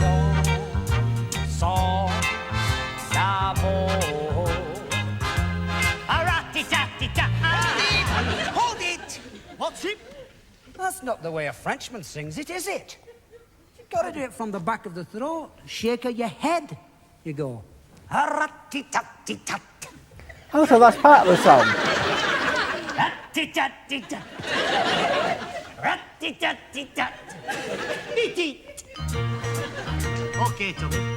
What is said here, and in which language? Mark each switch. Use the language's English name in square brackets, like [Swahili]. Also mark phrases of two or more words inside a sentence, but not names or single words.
[English] Hold it! What's it? That's not the way a Frenchman sings it, is it? You've got to do it from the back of the throat. Shake of your head. You go. "Rat-tit-tat-tit-tat." Oh, so that's part of the song. Rat-tit-tat-tit-tat. Rat-tit-tat-tit-tat. Eat it. Okay, Tommy.